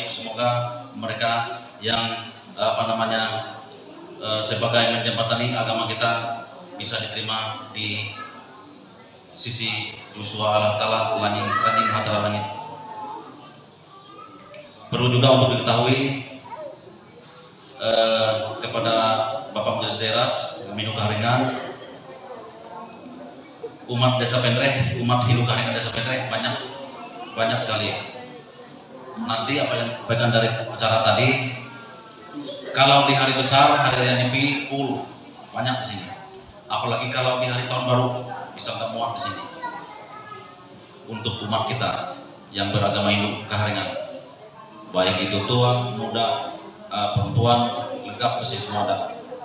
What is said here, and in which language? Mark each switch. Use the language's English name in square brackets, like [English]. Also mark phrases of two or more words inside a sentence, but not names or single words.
[Indonesian] Semoga mereka yang sebagai menjembatani agama kita bisa diterima di sisi Yusua Allah Ta'ala Ranying Hatala Langit. Perlu juga untuk diketahui kepada Bapak Majelis Daerah Hindu Kaharingan, umat Desa Pendreh, umat Hindu Kaharingan Desa Pendreh banyak sekali. Nanti apa yang bagian dari acara tadi, kalau di hari besar, hari raya Nyepi, full banyak di sini. Apalagi kalau di hari tahun baru bisa nggak muat di sini. Untuk umat kita yang beragama Hindu Kaharingan, baik itu tua, muda, perempuan, lengkap di sini semua ada.